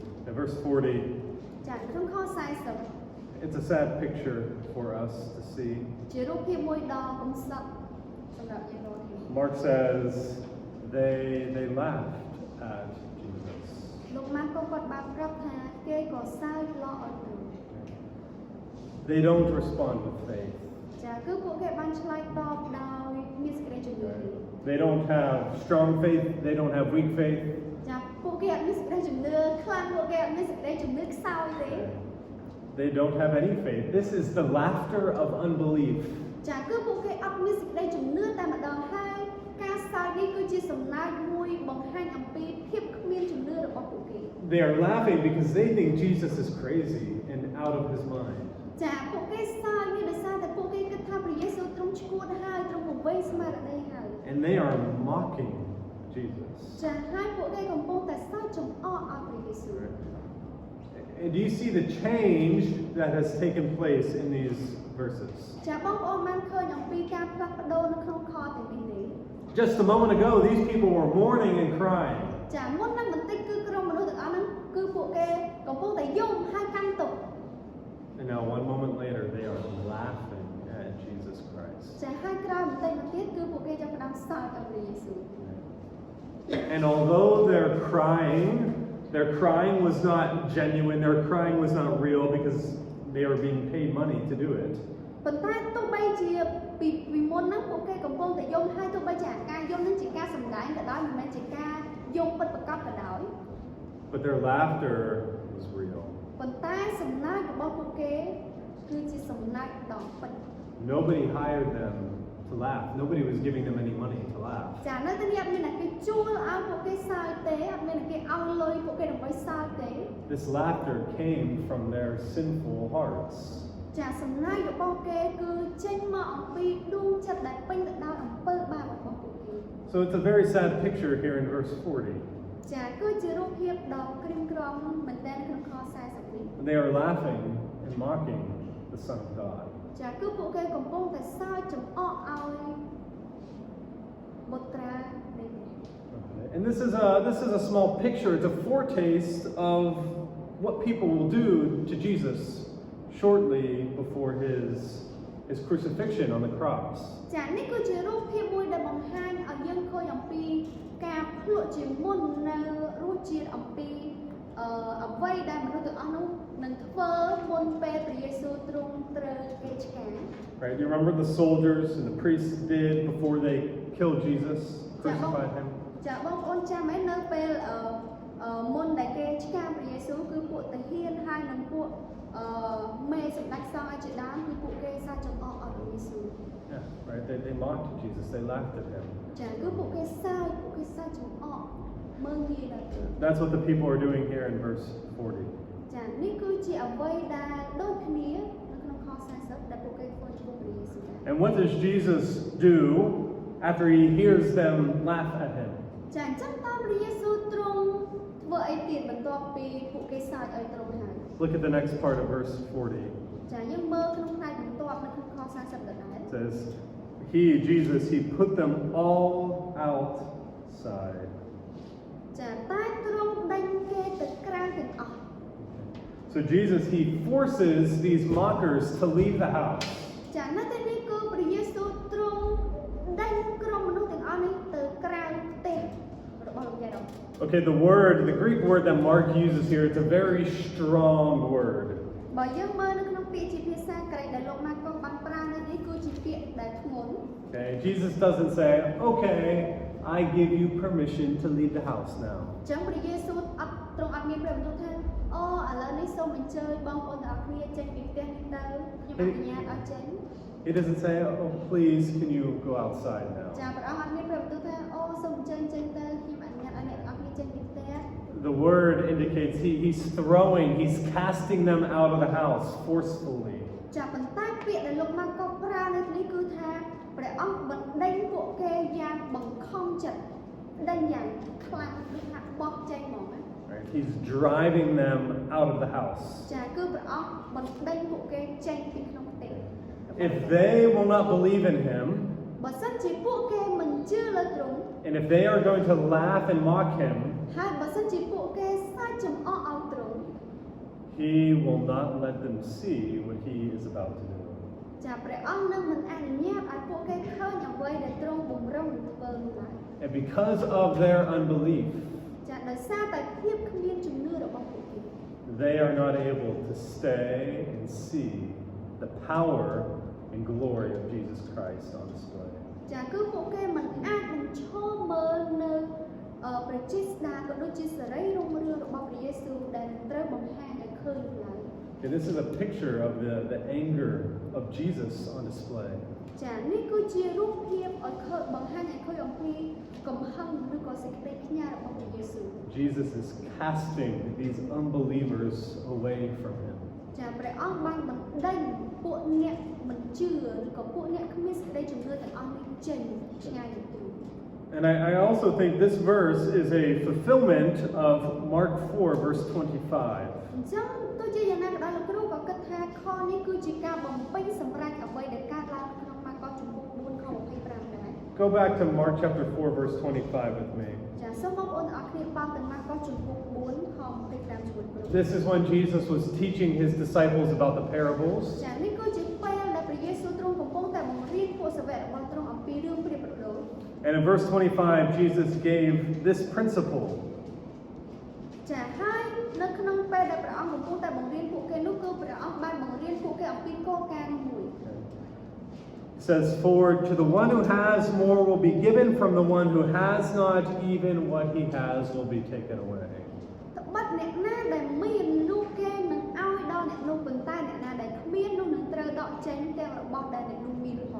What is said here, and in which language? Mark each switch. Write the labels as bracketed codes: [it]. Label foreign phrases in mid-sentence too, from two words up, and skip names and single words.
[en] In verse 40, [km] ចាក្នុងខ40 [en] it's a sad picture for us to see. [km] ជារូបភាពមួយដ៏កំសត់សម្រាប់យើងរាល់គ្នា [en] Mark says they laughed at Jesus. [km] លោកម៉ាកូគាត់បានប្រាប់ថាគេក៏សើចឡោឲ្យទៅ [en] They don't respond with faith. [km] ចាគឺពួកគេបានឆ្លើយតបដោយមានសេចក្តីជំនឿ [en] They don't have strong faith, they don't have weak faith. [km] ចាពួកគេអត់មានសេចក្តីជំនឿខ្លាំងពួកគេអត់មានសេចក្តីជំនឿខ្សោយទេ [en] They don't have any faith. This is the laughter of unbelief. [km] ចាគឺពួកគេអត់មានសេចក្តីជំនឿតែម្ដងហើយការសើចនេះគឺជាសំណើចមួយបង្ហាញអំពីភាពគ្មានជំនឿរបស់ពួកគេ [en] They are laughing because they think Jesus is crazy and out of his mind. [km] ចាពួកគេសើចនេះដោយសារតែពួកគេគិតថាព្រះយេស៊ូវទ្រង់ឈួតហើយទ្រង់ពង្វេងស្មារតីហើយ [en] And they are mocking Jesus. [km] ចាហើយពួកគេកំពុងតែសើចចំអកឲ្យព្រះយេស៊ូវ [en] And do you see the change that has taken place in these verses? [km] ចាបងប្អូនបានឃើញអំពីការផ្លាស់ប្ដូរនៅក្នុងខទាំងនេះទេ [en] Just a moment ago, these people were mourning and crying. [km] ចាមុននឹងបន្តិចគឺក្រុមមនុស្សទាំងអស់ហ្នឹងគឺពួកគេកំពុងតែយំហើយកាន់ទុក្ខ [en] And now, one moment later, they are laughing at Jesus Christ. [km] ចាហើយក្រោយបន្តិចមកទៀតគឺពួកគេចាប់ផ្ដើមសើចដល់ព្រះយេស៊ូវ [en] And although their crying was not genuine, their crying was not real because they were being paid money to do it. [km] ប៉ុន្តែទោះបីជាពីមុនហ្នឹងពួកគេកំពុងតែយំហើយទោះបីជាការយំហ្នឹងជាការសម្ដែងក៏ដោយមិនមែនជាការយំពិតប្រាកដក៏ដោយ [en] But their laughter was real. [km] ប៉ុន្តែសំណាចរបស់ពួកគេគឺជាសំណាចដ៏ពិត [en] Nobody hired them to laugh. Nobody was giving them any money to laugh. [km] ចានៅទីនេះអត់មានអ្នកគេជួលឲ្យពួកគេសើចទេអត់មានអ្នកគេឲ្យលុយពួកគេដើម្បីសើចទេ [en] This laughter came from their sinful hearts. [km] ចាសំណាចរបស់គេគឺចេញមកអំពីដួងចិត្តដែលពេញទៅដោយអំពើបាបរបស់ពួកគេ [en] So it's a very sad picture here in verse 40. [km] ចាគឺជារូបភាពដ៏ក្រៀមក្រំមែនទែនក្នុងខ40នេះ [en] They are laughing and mocking the Son of God. [km] ចាគឺពួកគេកំពុងតែសើចចំអកឲ្យបុត្រានៃព្រះ [en] Okay. And this is a small picture. It's a foretaste of what people will do to Jesus shortly before his crucifixion on the cross. [km] ចានេះគឺជារូបភាពមួយដែលបង្ហាញឲ្យយើងឃើញអំពីការភ្លក់ជាមុននៅរសជាតិអំពីអ្វីដែលមនុស្សទាំងអស់នោះនឹងធ្វើមុនពេលព្រះយេស៊ូវទ្រង់ត្រូវគេឆ្កាង [en] Right? You remember the soldiers and the priests did before they killed Jesus, crucified him? [km] ចាបងប្អូនចាំមែននៅពេលមុនដែលគេឆ្កាងព្រះយេស៊ូវគឺពួកតាហានហើយនិងពួកមេសម្ដេចសង្ឃជាដើមគឺពួកគេសើចចំអកឲ្យព្រះយេស៊ូវ [en] Yeah, right? They mocked Jesus. They laughed at him. [km] ចាគឺពួកគេសើចចំអកមើលងាយដល់គេ [en] That's what the people are doing here in verse 40. [km] ចានេះគឺជាអ្វីដែលដូចគ្នានៅក្នុងខ40ដែលពួកគេធ្វើចំពោះព្រះយេស៊ូវ [en] And what does Jesus do after he hears them laugh at him? [km] ចាអញ្ចឹងតើព្រះយេស៊ូវទ្រង់ធ្វើអីទៀតបន្ទាប់ពីពួកគេសើចឲ្យទ្រង់ហើយ [en] Look at the next part of verse 40. [km] ចាយើងមើលក្នុងផ្នែកបន្ទាប់នៅក្នុងខ40ដដែល [en] It says, Jesus, he put them all outside. [km] ចាតែទ្រង់ដេញគេទៅក្រៅទាំងអស់ [en] So Jesus, he forces these mockers to leave the house. [km] ចានៅទីនេះគឺព្រះយេស៊ូវទ្រង់ដេញក្រុមមនុស្សទាំងអស់នេះទៅក្រៅផ្ទះរបស់លោកយាយ [en] Okay, the Greek word that Mark uses here, it's a very strong word. [km] បើយើងមើលនៅក្នុងពាក្យជាភាសាក្រិកដែលលោកម៉ាកុសបានប្រើនៅនេះគឺជាពាក្យដែលធ្ងន់ [en] Okay, Jesus doesn't say, okay, I give you permission to leave the house now. [km] ចឹងព្រះយេស៊ូវទ្រង់អត់មានព្រះបន្ទូលថាអូឥឡូវនេះសូមអញ្ជើញបងប្អូនទាំងអស់គ្នាចេញពីផ្ទះនេះទៅខ្ញុំអនុញ្ញាតឲ្យចេញ [en] He doesn't say, oh, please, can you go outside ចា now? [km] ព្រះអង្គអត់មានព្រះបន្ទូលថាអូសូមអញ្ជើញចេញទៅខ្ញុំអនុញ្ញាតឲ្យអ្នកទាំងអស់គ្នាចេញពីផ្ទះ [en] The word indicates he's casting them out of the house forcefully. [km] ចាប៉ុន្តែពាក្យដែលលោកម៉ាកុសប្រើនៅនេះគឺថាព្រះអង្គបណ្ដេញពួកគេយ៉ាងបង្ខំចិត្តដេញយ៉ាងខ្លាំងគឺថាបោះចេញហ្មងណា [en] Right? He's driving them out of the house. [km] ចាគឺព្រះអង្គបណ្ដេញពួកគេចេញពីក្នុងផ្ទះ [en] If they will not believe in him, [km] បើសិនជាពួកគេមិនជឿលើទ្រង់ [en] and if they are going to laugh and mock him, [km] ហើយបើសិនជាពួកគេសើចចំអកឲ្យទ្រង់ [en] he will not let them see what he is about to do. [km] ចាព្រះអង្គនឹងមិនអនុញ្ញាតឲ្យពួកគេឃើញអ្វីដែលទ្រង់បំរុងនឹងធ្វើនោះឡើយ [en] And because of their unbelief, [km] ចាដោយសារតែភាពគ្មានជំនឿរបស់ពួកគេ [en] they are not able to stay and see the power and glory of Jesus Christ on display. [km] ចាគឺពួកគេមិនអាចនឹងឈរមើលនៅព្រះចេស្តាក៏ដូចជាសេរីរុងរឿងរបស់ព្រះយេស៊ូវដែលនឹងត្រូវបង្ហាញឲ្យឃើញឡើយ [en] And this is a picture of the anger of Jesus on display. [km] ចានេះគឺជារូបភាពឲ្យឃើញបង្ហាញឲ្យឃើញអំពីកំហឹងឬក៏សេចក្តីខ្ញាល់របស់ព្រះយេស៊ូវ [en] Jesus is casting these unbelievers away from him. [km] ចាព្រះអង្គបានបណ្ដេញពួកអ្នកមិនជឿឬក៏ពួកអ្នកគ្មានសេចក្តីជំនឿទាំងអស់នេះចេញឆ្ងាយពីទ្រង់ [en] And I also think this verse is a fulfillment of Mark 4, verse 25. [km] អញ្ចឹងទោះជាយ៉ាងណាក៏ដោយលោកគ្រូក៏គិតថាខនេះគឺជាការបំពេញសម្រេចអ្វីដែលកើតឡើងក្នុងម៉ាកុសចំពោះ4ខ25ដែរ [en] Go back to Mark chapter 4, verse 25 with me. [km] ចាសូមបងប្អូនទាំងអស់គ្នាបើកទៅម៉ាកុសចំពោះ4ខ25ជាមួយគ្រូ [en] This is when Jesus was teaching his disciples about the parables. [km] ចានេះគឺជាពេលដែលព្រះយេស៊ូវទ្រង់កំពុងតែបង្រៀនពួកសាវករបស់ទ្រង់អំពីរឿងព្រះប្រដូច [en] And in verse 25, Jesus gave this principle. [km] ចាហើយនៅក្នុងពេលដែលព្រះអង្គកំពុងតែបង្រៀនពួកគេនោះគឺព្រះអង្គបានបង្រៀនពួកគេអំពីគោលការណ៍នេះមួយ [en] It says, "For to the one who has more will be given, from the one who has not, even what he has will be taken away." [km] ត្បិតអ្នកណាដែលមាននោះគេនឹងឲ្យដល់អ្នកនោះប៉ុន្តែអ្នកណាដែលគ្មាននោះនឹងត្រូវដកចេញទាំងរបស់ដែលអ្នកនោះមានផង